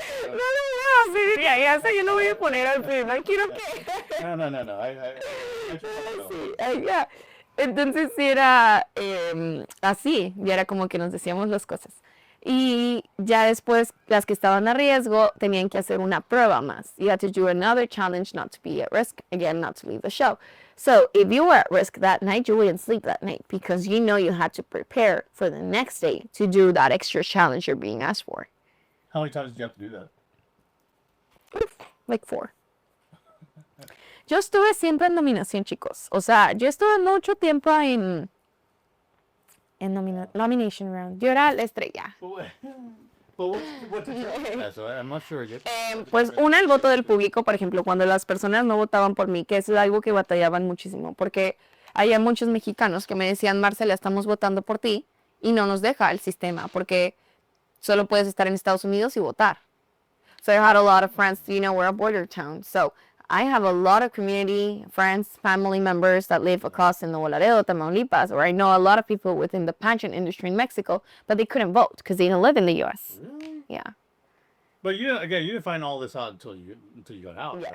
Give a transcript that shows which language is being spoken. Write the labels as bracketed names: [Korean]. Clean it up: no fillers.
[Spanish] No, ya sé, yo no voy a poner al fin, no quiero que... No. Sí, ya. Entonces sí era así, ya era como que nos decíamos las cosas. Y ya después, las que estaban a riesgo tenían que hacer una prueba más. [English] You had to do another challenge not to be at risk, again, not to leave the show. So if you were at risk that night, you wouldn't sleep that night because you know you had to prepare for the next day to do that extra challenge you're being asked for. How many times did you have to do that? Like 4. [Spanish] Yo estuve siempre en nominación, chicos. O sea, yo estuve mucho tiempo en [English] nomination round. [Spanish] Yo era la estrella. [English] I'm not sure yet. [Spanish] Pues el voto del público, por ejemplo, cuando las personas no votaban por mí, que es algo que batallaban muchísimo, porque había muchos mexicanos que me decían, Marcela, estamos votando por ti, y no nos deja el sistema, porque solo puedes estar en Estados Unidos y votar. [English] So I had a lot of friends, you know, we're a border town, so I have a lot of community, friends, family members that live across in the Laredo, Tamaulipas, or I know a lot of people within the pageant industry in Mexico, but they couldn't vote because they didn't live in the U.S. Really? Yeah. But you didn't find all this out until you got out, yeah.